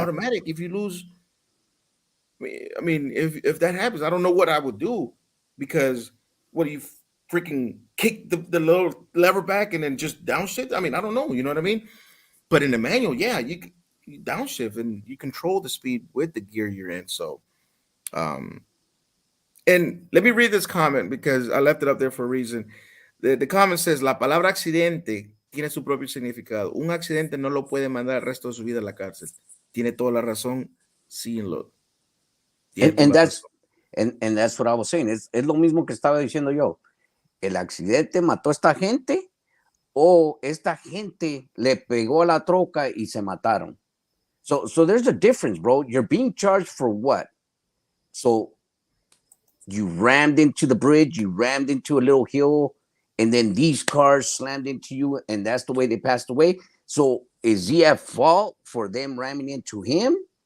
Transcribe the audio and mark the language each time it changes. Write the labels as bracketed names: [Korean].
[English] automatic, if you lose, I mean, if that happens, I don't know what I would do because what do you freaking kick the little lever back and then just downshift? I mean, I don't know. You know what I mean? But in the manual, yeah, you downshift and you control the speed with the gear you're in. So, um, and let me read this comment because I left it up there for a reason. The comment says, [Spanish] la palabra accidente tiene su propio significado. Un accidente no lo puede mandar el resto de su vida a la cárcel. Tiene toda la razón. Sí, tiene [English] And [Spanish] toda la [English] that's [Spanish] razón. [English] and that's what I was saying. [Spanish] Es lo mismo que estaba diciendo yo. El accidente mató a esta gente o esta gente le pegó a la troca y se mataron. [English] So there's a difference, bro. You're being charged for what? So you rammed into the bridge, you rammed into a little hill, and then these cars slammed into you, and that's the way they passed away. So is he at fault for them ramming into him?